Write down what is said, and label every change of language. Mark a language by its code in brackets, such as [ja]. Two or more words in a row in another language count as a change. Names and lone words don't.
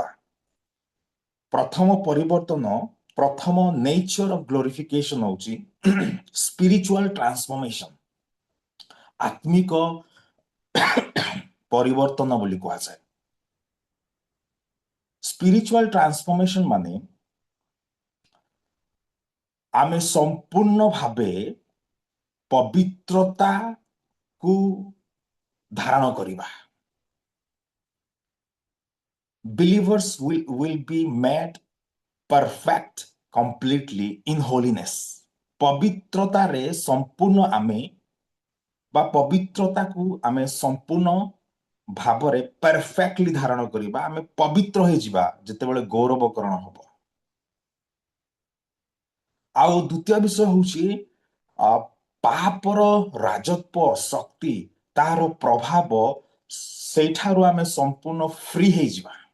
[or] ପ୍ରଥମ ପରିବର୍ତ୍ତନ, ପ୍ରଥମ [en] nature of glorification [or] ହଉଛି [en] spiritual transformation, [or] ଆତ୍ମିକ ପରିବର୍ତ୍ତନ ବୋଲି କୁହାଯାଏ। [en] spiritual transformation [or] ମାନେ ଆମେ ସମ୍ପୂର୍ଣ୍ଣ ଭାବେ ପବିତ୍ରତାକୁ ଧାରଣ କରିବା। [en] Believers will be made perfect completely in holiness. [or] ପବିତ୍ରତାରେ ସମ୍ପୂର୍ଣ୍ଣ ଆମେ ବା ପବିତ୍ରତାକୁ ଆମେ ସମ୍ପୂର୍ଣ୍ଣ ଭାବରେ ପରଫେକ୍ଟଲି ଧାରଣ କରିବା। ଆମେ ପବିତ୍ର ହେଇଯିବା ଯେତେବେଳେ ଗୌରବକରଣ ହବ। ଆଉ ଦ୍ୱିତୀୟ ବିଷୟ ହଉଛି ପାପର ରାଜତ୍ଵ ଶକ୍ତି, ତାହାର ପ୍ରଭାବ, ସେଇଠାରୁ ଆମେ ସମ୍ପୂର୍ଣ୍ଣ ଫ୍ରି ହେଇଯିବା।